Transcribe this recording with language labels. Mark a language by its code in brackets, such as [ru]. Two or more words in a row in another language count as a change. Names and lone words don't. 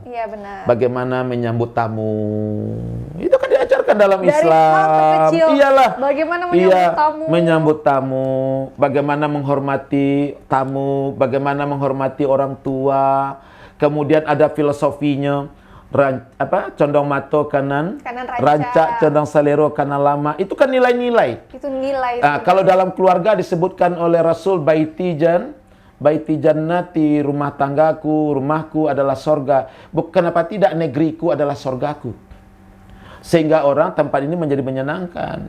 [id] Iya, benar. Bagaimana menyambut tamu. Itu kan diajarkan dalam Dari Islam. Iyalah. Bagaimana menyambut tamu. Menyambut tamu, bagaimana menghormati tamu, bagaimana menghormati orang tua. kemudian ada filosofinya, [min] condong mato kanan ranca. rancak, condong salero kanan lama. [id] Itu kan nilai-nilai. Itu nilai. Kalau dalam keluarga disebutkan oleh Rasul, [ar] baiti jannati, [id] rumah tanggaku, rumahku adalah sorga. Kenapa tidak negeriku adalah sorgaku? Sehingga orang tempat ini menjadi menyenangkan.